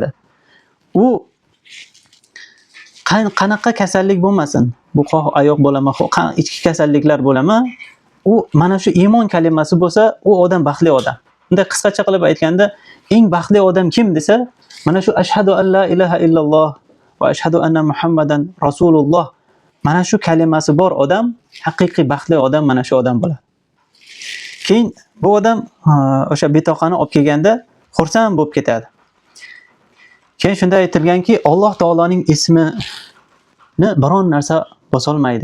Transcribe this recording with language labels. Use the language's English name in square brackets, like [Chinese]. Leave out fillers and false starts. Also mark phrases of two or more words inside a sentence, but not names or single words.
[Uzbek] U qanaqa kasallik bo'lmasin, bu xoh oyoq bo'lama, xoh ichki kasalliklar bo'lama, u mana shu iymon kalimasi bo'lsa, u odam baxtli odam. Unda qisqacha qilib aytganda, eng baxtli odam kim desa, mana shu [Arabic] أشهد أن لا إله إلا الله وأشهد أن محمدا رسول الله, [Uzbek] mana shu kalimasi bor odam, haqiqiy baxtli odam mana shu odam bo'ladi. Keyin bu odam o'sha bitoqani olib kelganda xursand bo'lib ketadi. Keyin shunda aytilganki, Alloh taoloning ismini biron narsa bosolmaydi.